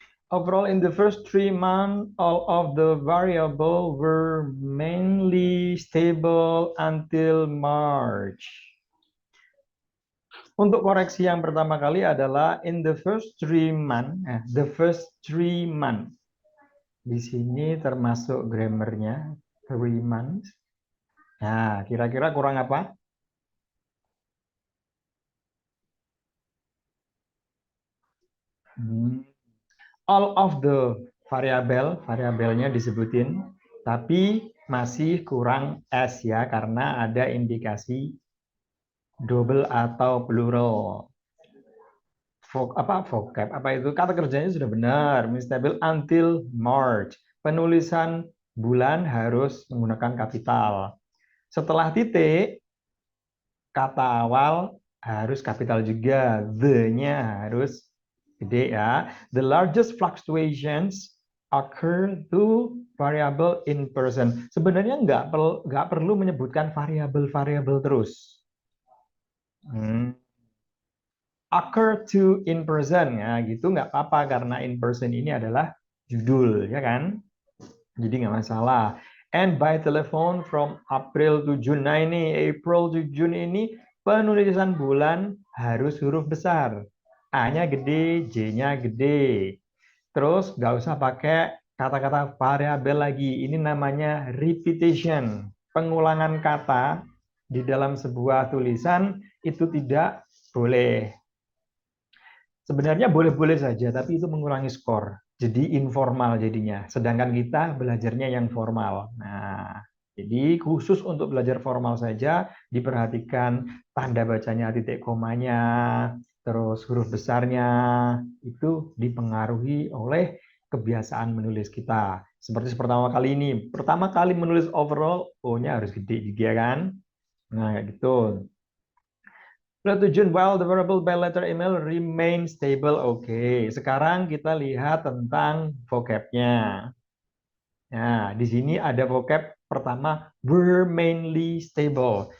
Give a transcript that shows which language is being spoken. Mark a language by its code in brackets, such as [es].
[en] Overall, in the first 3 months, all of the variable were mainly stable until March. [id] Untuk koreksi yang pertama kali adalah [en] in the first 3 months, the first 3 months. [id] Di sini termasuk grammarnya 3 months. Nah, kira-kira kurang apa? [en] All of the [id] variabelnya disebutin, tapi masih kurang S ya, karena ada indikasi double atau plural. Vocab, apa itu? Kata kerjanya sudah benar, [en] stable until March. [id] Penulisan bulan harus menggunakan kapital. Setelah titik, kata awal harus kapital juga, the-nya harus gede ya. [en] The largest fluctuations occur to variable in person. [id] Sebenarnya nggak perlu menyebutkan variabel-variabel terus. [en] Occur to in person [id] ya gitu nggak apa-apa, karena in person ini adalah judul ya kan, jadi nggak masalah. [en] And by telephone from April to June. [id] Nah ini [en] April to June [id] ini penulisan bulan harus huruf besar, A-nya gede, J-nya gede. Terus nggak usah pakai kata-kata variabel lagi, ini namanya repetition, pengulangan kata di dalam sebuah tulisan itu tidak boleh. Sebenarnya boleh-boleh saja, tapi itu mengurangi skor. Jadi informal jadinya. Sedangkan kita belajarnya yang formal. Nah, jadi khusus untuk belajar formal saja, diperhatikan tanda bacanya, titik komanya, terus huruf besarnya, itu dipengaruhi oleh kebiasaan menulis kita. Seperti pertama kali ini. Pertama kali menulis overall, O-nya harus gede juga kan? Nah, kayak gitu. [en] To June, while the variable by letter email remain stable. [id] Oke, sekarang kita lihat tentang vocabnya. Nah, di sini ada vocab pertama, [en] were mainly stable.